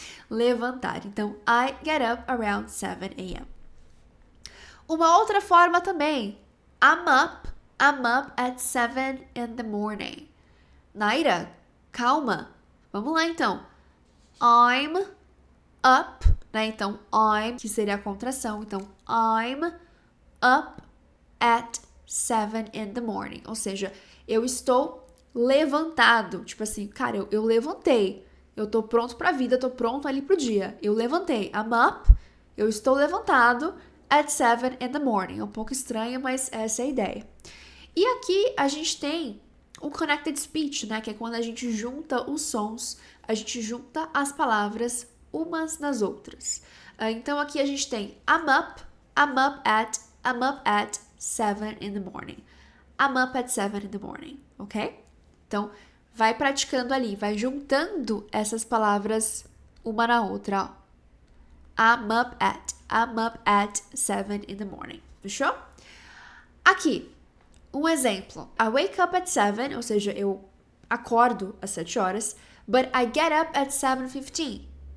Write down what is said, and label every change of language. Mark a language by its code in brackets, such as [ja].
[en] Levantar. Então, I get up around 7 a.m. [pt] Uma outra forma também. [en] I'm up at 7 in the morning. [pt] Naira, calma. Vamos lá, então. [en] I'm up, [pt] né? Então, I'm, que seria a contração. [en] Então, I'm up at 7 in the morning. [pt] Ou seja, eu estou levantado. Tipo assim, cara, eu levantei. Eu tô pronto pra vida, tô pronto ali pro dia. Eu levantei. [en] I'm up, [pt] eu estou levantado [en] at 7 in the morning. [pt] É um pouco estranho, mas essa é a ideia. E aqui a gente tem o connected speech, né? Que é quando a gente junta os sons, a gente junta as palavras umas nas outras. Então aqui a gente tem [en] I'm up at 7 in the morning. I'm up at 7 in the morning, ok? [pt] Então, vai praticando ali, vai juntando essas palavras uma na outra, ó. [en] I'm up at 7 in the morning. Fechou? [pt] Aqui, um exemplo. [en] I wake up at 7, [pt] ou seja, eu acordo às 7 horas, [en] but I get up at 7:15.